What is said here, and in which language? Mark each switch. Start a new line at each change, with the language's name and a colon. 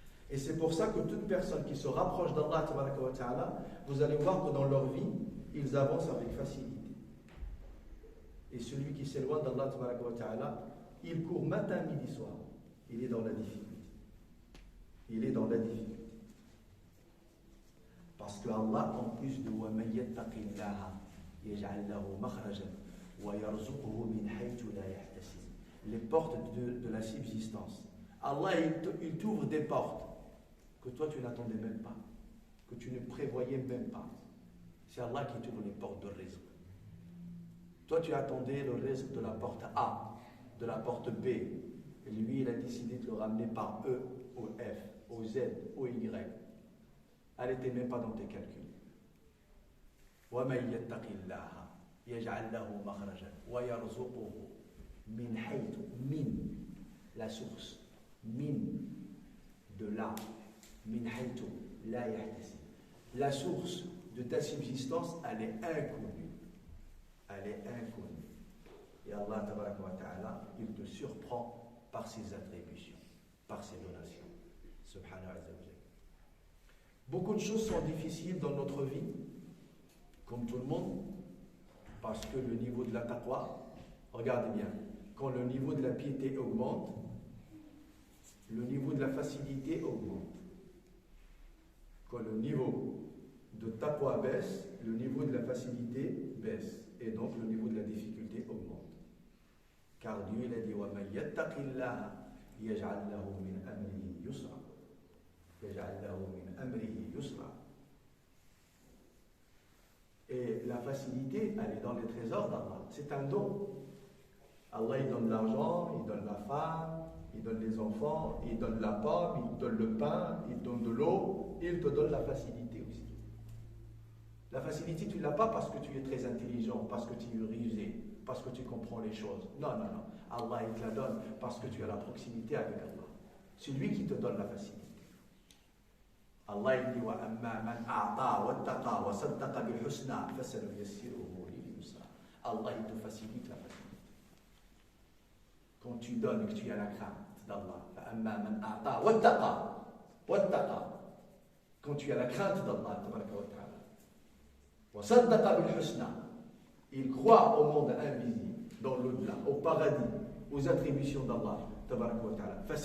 French: Et c'est pour ça que toute personne qui se rapproche d'Allah, vous allez voir que dans leur vie, ils avancent avec facilité. Et celui qui s'éloigne d'Allah, il court matin, midi, soir. Il est dans la difficulté. Il est dans la difficulté. Parce que Allah, en plus de
Arabic: وَمَنْ يَتَّقِ اللَّهَ يَجْعَلْ لَهُ مَخْرَجًا وَيَرْزُقُهُ مِنْ حَيْثُ لَا يَحْتَسِبُ.
French: Les portes de la subsistance. Allah, il t'ouvre des portes que toi tu n'attendais même pas, que tu ne prévoyais même pas. C'est Allah qui t'ouvre les portes de rizq. Toi tu attendais le rizq de la porte A, de la porte B. Et lui, il a décidé de le ramener par E ou F. au Z, au Y. Elle n'était même pas dans tes calculs.
Arabic: وَمَنْ يَتَّقِ اللَّهَ يَجْعَلْ لَهُ مَخْرَجًا وَيَرْزُقُهُ مِنْ حَيْثُ min,
French: la source,
Arabic: min,
French: de là,
Arabic: min حَيْثُ لَا يَحْتَسِبُ.
French: La source de ta subsistance, elle est inconnue. Elle est inconnue. Et Allah tabaraka wa ta'ala, il te surprend par ses attributions, par ses donations. Subhanahu wa ta'ala. Beaucoup de choses sont difficiles dans notre vie, comme tout le monde, parce que le niveau de la taqwa, regardez bien, quand le niveau de la piété augmente, le niveau de la facilité augmente. Quand le niveau de taqwa baisse, le niveau de la facilité baisse, et donc le niveau de la difficulté augmente. Car Dieu il a dit
Arabic: وَمَنْ يَتَّقِ اللَّهَ يَجْعَلْ لَهُ مِنْ أَمْرِهِ يُسْرًا يَجْعَلْ لَهُ مِنْ أَمْرِهِ يُسْرًا.
French: Et la facilité, elle est dans les trésors d'Allah. C'est un don. Allah, il donne l'argent, il donne la femme, il donne les enfants, il donne la pomme, il donne le pain, il donne de l'eau, et il te donne la facilité aussi. La facilité, tu ne l'as pas parce que tu es très intelligent, parce que tu es rusé, parce que tu comprends les choses. Non, non, non. Allah, il te la donne parce que tu as la proximité avec Allah. C'est lui qui te donne la facilité. Allah, il dit
Arabic: وَأَمَّا مَنْ أَعْطَى وَاتَّقَى وَصَدَّقَ بِالْحُسْنَى فَسَنُيَسِّرُهُ لِلْيُسْرَى.
French: Allah, il te facilite la facilité. Quand tu donnes et que tu as la crainte d'Allah,
Arabic: فَأَمَّا مَنْ أَعْطَى وَاتَّقَى.
French: Quand tu as la crainte d'Allah, tabaraka wa ta'ala.
Arabic: وَصَدَّقَ بِالْحُسْنَى.
French: Il croit au monde invisible, dans l'au-delà, au paradis, aux attributions d'Allah, tabaraka wa ta'ala.